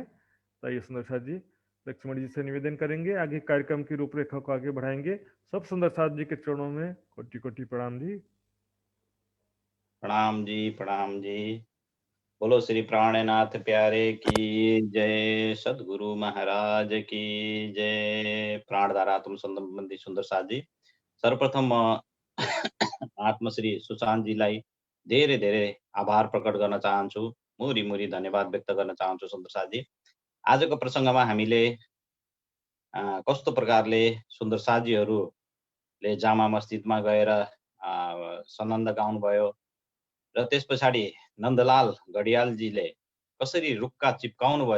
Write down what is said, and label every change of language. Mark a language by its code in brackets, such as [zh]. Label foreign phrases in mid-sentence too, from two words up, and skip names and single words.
[hi] तो आइए सुंदर साथ जी लक्ष्मण जी से निवेदन करेंगे, आगे कार्यक्रम की रूपरेखा को आगे बढ़ाएंगे। सब सुंदर साथ जी के चरणों में कोटि कोटि प्रणाम जी। प्रणाम जी, प्रणाम जी। बोलो श्री प्राणनाथ प्यारे की जय, सदगुरु महाराज की जय। [ne] प्राणधारा आत्म सम्बन्धी सुन्दर साथजी, सर्वप्रथम आत्मश्री सुशान्तजीलाई धेरै धेरै आभार प्रकट गर्न चाहन्छु, मुरी मुरी धन्यवाद व्यक्त गर्न चाहन्छु। सुन्दर साथजी, आजको प्रसङ्गमा हामीले कस्तो प्रकारले सुन्दर साथजीहरूले जामा मस्जिदमा गएर सनन्द गाउनुभयो, र त्यस पछाडि नन्दलाल घडियालजीले कसरी रुक्का चिप्काउनु भयो।